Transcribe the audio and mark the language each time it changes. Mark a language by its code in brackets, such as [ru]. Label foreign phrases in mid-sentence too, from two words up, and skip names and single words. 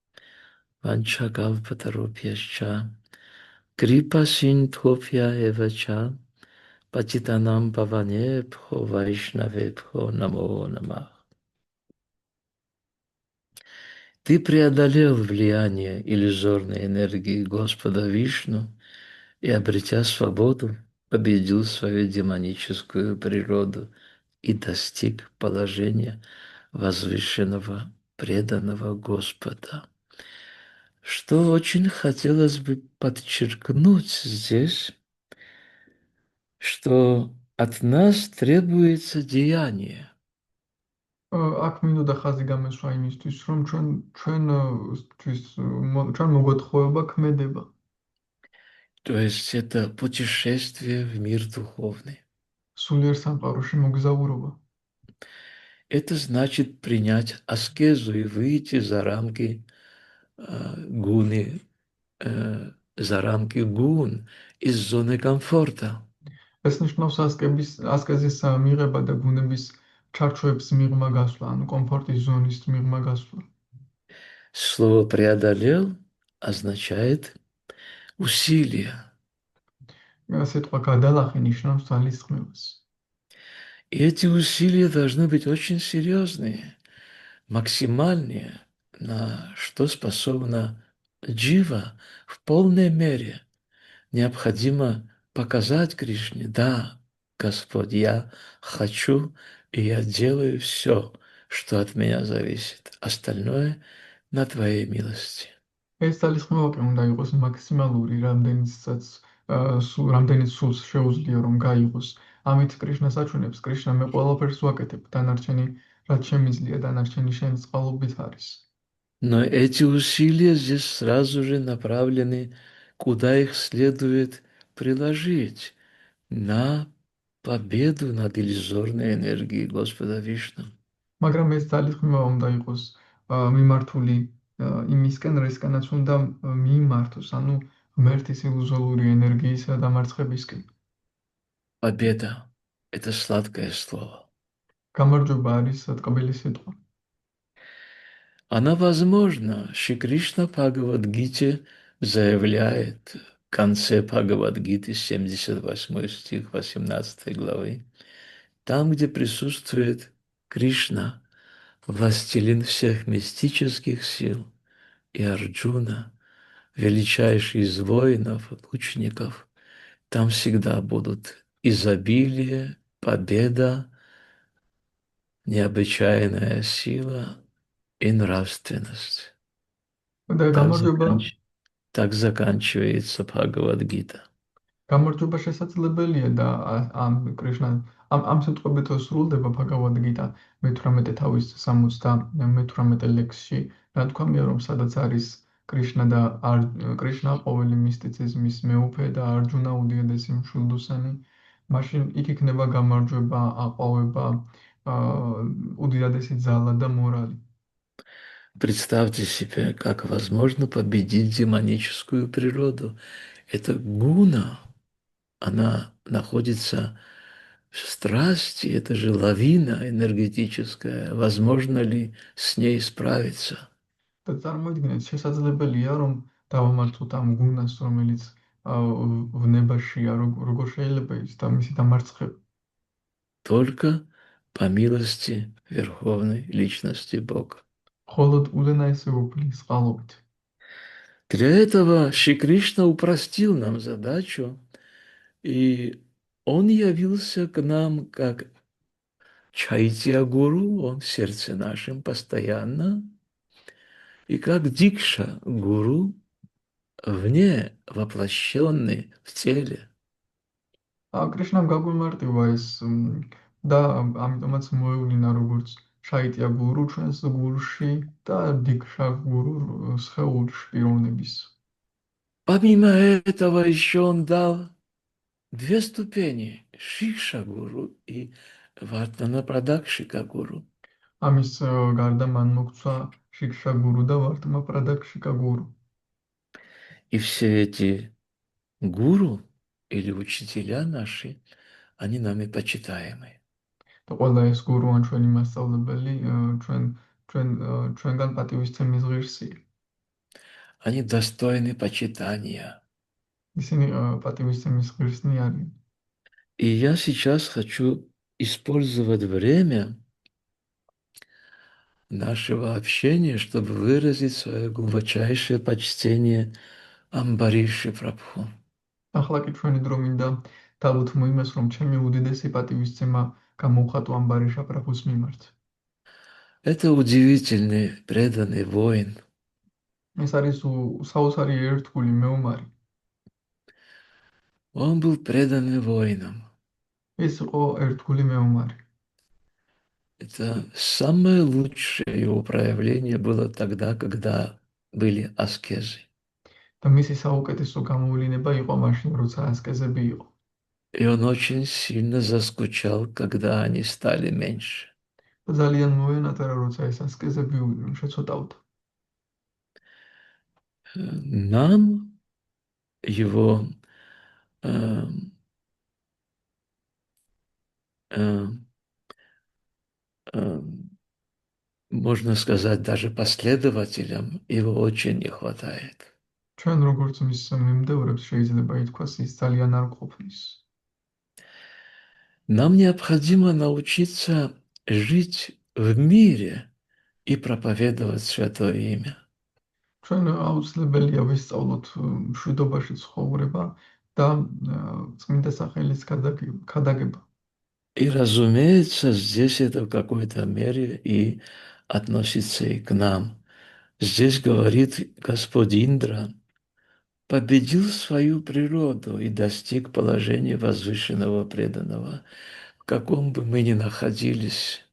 [sa] वाञ्छाकल्पतरुभ्यश्च कृपा सिन्धुभ्य एव च पतितानां पावनेभ्यो वैष्णवेभ्यो नमो नमः. [ru] Ты преодолел влияние иллюзорной энергии Господа Вишну и, обретя свободу, победил свою демоническую природу и достиг положения возвышенного преданного Господа. Что очень хотелось бы подчеркнуть здесь, что от нас требуется деяние. [ka] აქ მინდოდა ხაზი გამესვა იმისთვის, რომ ჩვენ მოგოთხოვება ქმედება. [ru] То есть это путешествие в мир духовный. [ka] სულიერ სამყაროში მოგზაურობა. [ru] Это значит принять аскезу и выйти за рамки гуны, за рамки гун, из зоны комфорта. [ka] ეს ნიშნავს ასკეზის მიღება და გუნების ჩარჩოების მიღმა გასვლა, ანუ კომფორტის ზონის მიღმა გასვლა. [ru] Слово «преодолел» означает усилие. [ka] სიტყვა გადალახი ნიშნავს ძალისხმევას. [ru] И эти усилия должны быть очень серьезные, максимальные, на что способна джива в полной мере. Необходимо показать Кришне: да, Господь, я хочу, и я делаю все, что от меня зависит. Остальное на Твоей милости. [ka] ეს ძალისხმევა კი უნდა იყოს მაქსიმალური, რამდენიც სულს შეუძლია რომ გაიღოს. ამით კრიშნას აჩვენებს, კრიშნა მე ყველაფერს ვაკეთებ, დანარჩენი რაც შემიძლია დანარჩენი შენი წყალობით არის. [ru] Но эти усилия здесь сразу же направлены, куда их следует приложить, на победу над иллюзорной энергией Господа Вишну. [ka] მაგრამ ეს ძალისხმევა უნდა იყოს მიმართული იმისკენ, რისკენაც უნდა მიიმართოს, ანუ ღმერთის ილუზორული ენერგიის დამარცხებისკენ. [ru] Победа– это сладкое слово. [ka] გამარჯვება არის ტკბილი სიტყვა. [ru] Она возможна. Шри Кришна в Бхагавад-гите заявляет в конце Бхагавад-гиты, 78 стих 18 главы, там, где присутствует Кришна, властелин всех мистических сил, и Арджуна, величайший из воинов, лучников, там всегда будут изобилие, победа, необычайная сила и нравственность. [ka] და [ru] Так, [ka] გამარჯვება [ru] так заканчивается Бхагавад-гита. [ka] გამარჯვება შესაძლებელია და ამ კრიშნა ამ სიტყვებით სრულდება ბჰაგავად გიტა მე-18 თავის 78 ლექსში. რა თქვა მე რომ სადაც არის კრიშნა და კრიშნა ყოველი მისტიციზმის მეუფე და არჯუნა უდიადესი მშვილდოსანი, მაშინ იქ იქნება გამარჯვება, აყვავება, უდიადესი ძალა და მორალი. [ru] Представьте себе, как возможно победить демоническую природу. Это гуна, она находится в страсти, это же лавина энергетическая. Возможно ли с ней справиться? [ka] და წარმოიდგინეთ, შესაძლებელია რომ დავამარცხოთ ამ გუნას, რომელიც ვნებაშია, როგორ შეიძლება ის და მისი დამარცხება. [ru] Только по милости Верховной Личности Бога. [ka] მხოლოდ უდენაესი უფლის წყალობით. [ru] Для этого Шри Кришна упростил нам задачу, и он явился к нам как Чайтья Гуру, он в сердце нашем постоянно, и как Дикша Гуру, вне воплощенный в теле. [ka] კრიშნამ გაგვიმარტივა ეს და ამიტომაც მოევლინა როგორც შაიტია გურუ ჩვენს გულში და დიქშა გურუ სხეულში პიროვნების. [ru] Помимо этого еще он дал две ступени – Шикша Гуру и Вартана Прадакшика Гуру. [ka] ამის გარდა მან მოგცვა შიქშა გურუ და ვარტმა პრადაქშიკა გურუ. [ru] И все эти гуру или учителя наши, они нами почитаемы. [ka] და ყველა ეს გურუ ან ჩვენი მასწავლებელი ჩვენგან პატივისცემის ღირსია. [ru] Они достойны почитания. [ka] ისინი პატივისცემის ღირსნი არიან. [ru] И я сейчас хочу использовать время нашего общения, чтобы выразить свое глубочайшее почтение Амбариши Прабху. [ka] ახლა კი ჩვენი დრო მინდა დავუთმო იმას, რომ ჩემი უდიდესი პატივისცემა გამოვხატო ამბარიშა პრაბუს მიმართ. [ru] Это удивительный преданный воин. [ka] ეს არის საოცარი ერთგული მეომარი. [ru] Он был преданным воином. [ka] ეს იყო ერთგული მეომარი. [ru] Это самое лучшее его проявление было тогда, когда были аскезы. [ka] და მისი საუკეთესო გამოვლინება იყო მაშინ, როცა ასკეზები იყო. [ru] И он очень сильно заскучал, когда они стали меньше. [ka] და ძალიან მოენატერა, როცა ეს ასკეზები შეცოტავდა. [ru] Нам его можно сказать, даже последователям его очень не хватает. [ka] ჩვენ როგორც მის მიმდევრებს შეიძლება ითქვას, ის ძალიან არ ყოფნის. [ru] Нам необходимо научиться жить в мире и проповедовать Святое Имя. [ka] ჩვენ აუცილებელია ვისწავლოთ მშვიდობაში ცხოვრება და წმინდა სახელის ქადაგება. [ru] И, разумеется, здесь это в какой-то мере и относится и к нам. Здесь говорит Господь Индра, победил свою природу и достиг положения возвышенного преданного, в каком бы мы ни находились.